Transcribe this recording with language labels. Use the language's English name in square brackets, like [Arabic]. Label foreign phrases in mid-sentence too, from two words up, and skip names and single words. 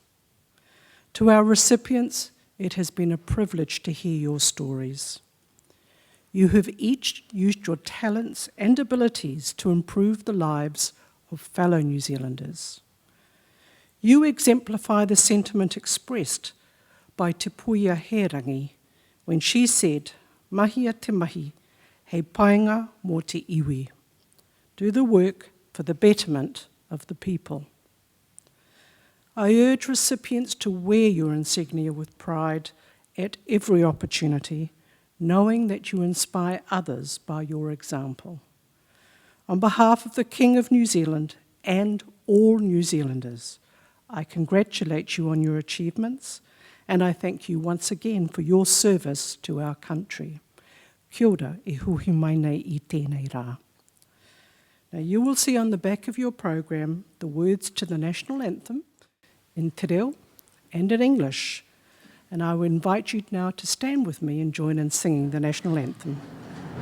[English] To our recipients, it has been a privilege to hear your stories. You have each used your talents and abilities to improve the lives of fellow New Zealanders. You exemplify the sentiment expressed by Te Puia Herangi when she said, [Māori] "Mahi a te mahi, hei paenga mō te iwi." [English] Do the work for the betterment of the people. I urge recipients to wear your insignia with pride at every opportunity, knowing that you inspire others by your example. On behalf of the King of New Zealand and all New Zealanders, I congratulate you on your achievements, and I thank you once again for your service to our country. [Māori] Kia ora e huhi mai nei I tēnei rā. [English] Now you will see on the back of your program the words to the national anthem in [Māori] te reo [English] and in English, and I will invite you now to stand with me and join in singing the national anthem.